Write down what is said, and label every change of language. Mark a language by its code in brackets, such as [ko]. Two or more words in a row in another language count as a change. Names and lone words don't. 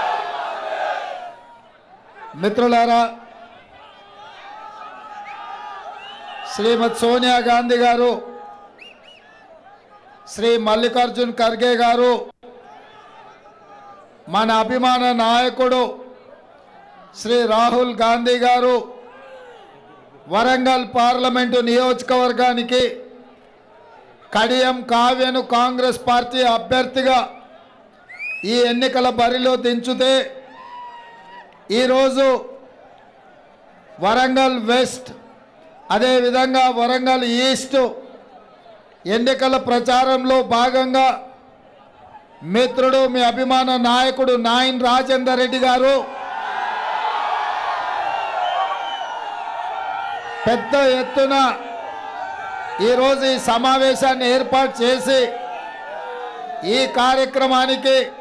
[te] మిత్రులారా, శ్రీమతి సోనియా గాంధీ గారు, శ్రీ మల్లికార్జున ఖర్గే గారు, మన అభిమాన నాయకుడు శ్రీ రాహుల్ గాంధీ గారు వరంగల్ పార్లమెంట్ నియోజకవర్గానికి कडिయం కావ్యను కాంగ్రెస్ పార్టీ అభ్యర్థిగా ఈ ఎన్నికల బరిలో దించుతే ఈ రోజు వరంగల్ వెస్ట్ అదే విధంగా వరంగల్ ఈస్ట్ ఎన్నికల ప్రచారంలో భాగంగా మిత్రుడు మీ అభిమాన నాయకుడు నాయన్ రాజేందర్ రెడ్డి గారు పెద్ద ఎత్తున ఈ రోజు ఈ సమావేశాన్ని ఏర్పాటు చేసి ఈ కార్యక్రమానికి